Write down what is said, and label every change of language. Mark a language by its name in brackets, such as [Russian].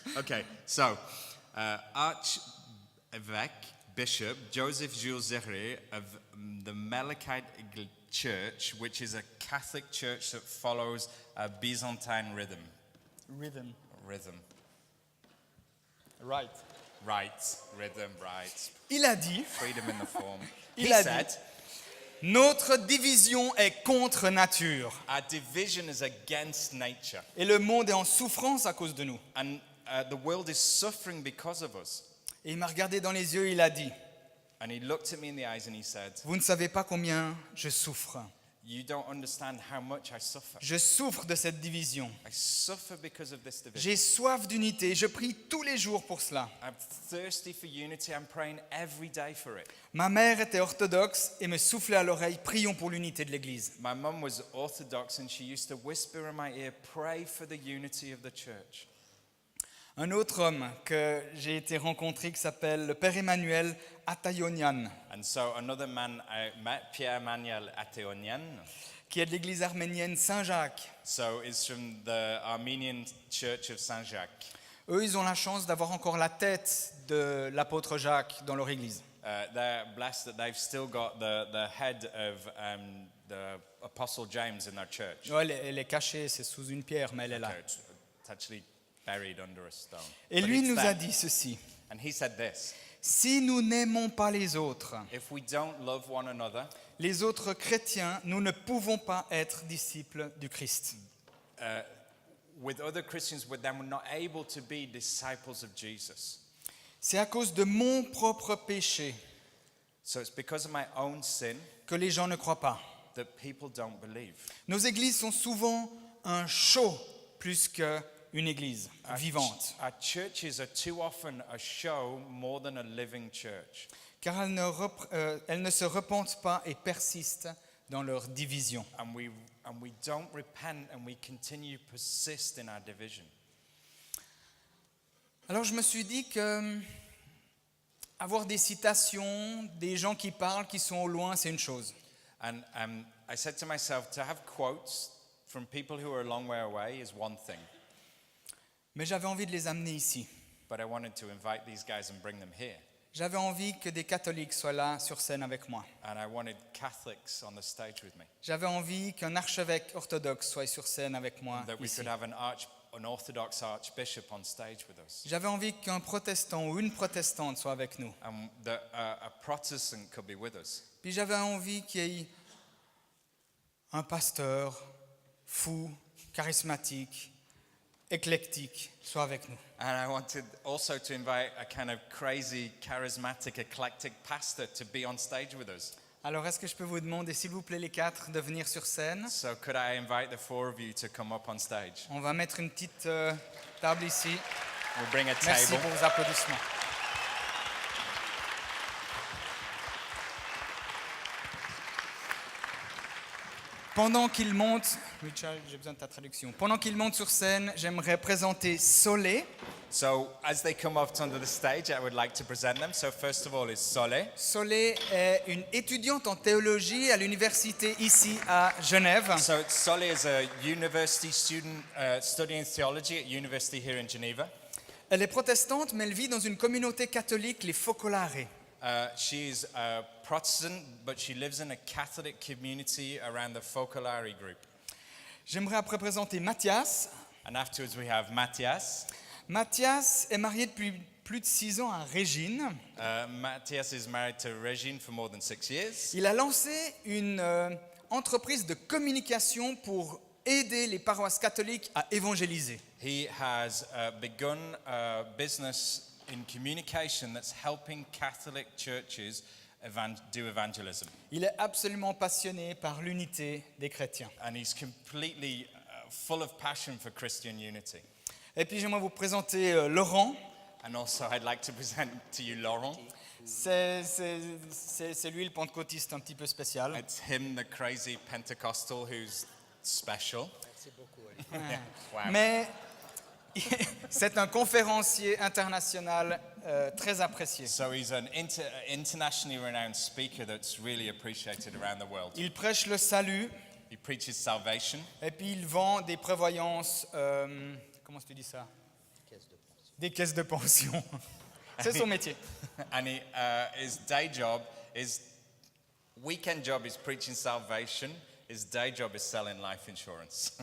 [English] Okay, so, Archevêque Bishop Joseph Jules Zéreille of the Melkite Church, which is a Catholic church that follows a Byzantine rhythm. Rhythm. Right, rhythm, right. [French] Il a dit, [English] Freedom in the form. [French] Il [English] He [French] a [English] said, [French] notre division est contre nature [English] our division is against nature. [French] et le monde est en souffrance à cause de nous. [English] And the world is suffering because of us. [French] Et il m'a regardé dans les yeux et il a dit, [English] And he looked at me in the eyes and he said, [French] vous ne savez pas combien je souffre. [English] you don't understand how much I suffer. [French] Je souffre de cette division. [English] I suffer because of this division. [French] J'ai soif d'unité. Je prie tous les jours pour cela. [English] I'm thirsty for unity. I'm praying every day for it. [French] Ma mère était orthodoxe et me soufflait à l'oreille, prions pour l'unité de l'Église. [English] My mum was Orthodox and she used to whisper in my ear, pray for the unity of the church. [French] Un autre homme que j'ai été rencontré qui s'appelle le Père Emmanuel Atayonian, [English] And so another man I met, Pierre Manuel Ateonian, [French] qui est de l'église arménienne Saint-Jacques. [English] so is from the Armenian Church of Saint-Jacques. [French] Eux, ils ont la chance d'avoir encore la tête de l'apôtre Jacques dans leur église. [English] They're blessed that they've still got the head of the Apostle James in their church. [French] Ouais, elle est cachée, c'est sous une pierre, mais elle est là. [English] Okay, it's actually buried under a stone. [French] Et [English] But [French] lui [English] it's [French] nous [English] there. [French] a dit ceci, [English] And he said this, [French] si nous n'aimons pas les autres [English] don't love one another, [French] les autres chrétiens, nous ne pouvons pas être disciples du Christ. [English] with other Christians, then we're not able to be disciples of Jesus. [French] C'est à cause de mon propre péché [English] So it's because of my own sin [French] que les gens ne croient pas. [English] that people don't believe. [French] Nos églises sont souvent un show plus qu'une église vivante, [English] Our churches are too often a show more than a living church. [French] car elles ne se repentent pas et persistent dans leur division. [English] And we don't repent and we continue to persist in our division. [French] Alors je me suis dit que avoir des citations, des gens qui parlent, qui sont au loin, c'est une chose. [English] And I said to myself, to have quotes from people who are a long way away is one thing, [French] Mais j'avais envie de les amener ici. [English] but I wanted to invite these guys and bring them here. [French] J'avais envie que des catholiques soient là sur scène avec moi. [English] And I wanted Catholics on the stage with me, [French] J'avais envie qu'un archevêque orthodoxe soit sur scène avec moi [English] that we [French] ici. [English] could have an Orthodox archbishop on stage with us, [French] J'avais envie qu'un protestant ou une protestante soit avec nous. [English] and that a Protestant could be with us. [French] Puis j'avais envie qu'il y ait un pasteur fou, charismatique, éclectique soit avec nous. [English] And I wanted also to invite a kind of crazy, charismatic, eclectic pastor to be on stage with us. [French] Alors est-ce que je peux vous demander, s'il vous plaît les 4, de venir sur scène? [English] So could I invite the 4 of you to come up on stage? [French] On va mettre une petite table ici. [English] We'll bring a [French] Merci [English] table. [French] pour vos applaudissements. Pendant qu'il monte, Richard, j'ai besoin de ta traduction. Pendant qu'il monte sur scène, j'aimerais présenter Solé, [English] So as they come up onto the stage, I would like to present them. So first of all is Sole. [French] Solé est une étudiante en théologie à l'université ici à Genève. [English] So Sole is a university student studying theology at university here in Geneva. [French] Elle est protestante, mais elle vit dans une communauté catholique, les Focolare. [English] She's a Protestant, but she lives in a Catholic community around the Focolare group. [French] J'aimerais après présenter Mathias. [English] And afterwards we have Matthias. [French] Mathias est marié depuis plus de 6 ans à Régine. [English] Matthias is married to Regine for more than 6 years. [French] Il a lancé une entreprise de communication pour aider les paroisses catholiques à évangéliser. [English] He has begun a business in communication that's helping Catholic churches do evangelism. [French] Il est absolument passionné par l'unité des chrétiens. [English] And he's completely full of passion for Christian unity. [French] Et puis j'aimerais vous présenter Laurent. [English] And also I'd like to present to you Laurent. [French] C'est lui le pentecôtiste un petit peu spécial. [English] It's him, the crazy Pentecostal who's special. Yeah, wow. [French] Mais c'est un conférencier international très apprécié. [English] So he's an internationally renowned speaker that's really appreciated around the world. [French] Il prêche le salut [English] He preaches salvation. [French] et puis il vend des prévoyances, comment tu dis ça? Des caisses de pension. C'est son métier. [English] And his day job, his weekend job is preaching salvation. His day job is selling life insurance.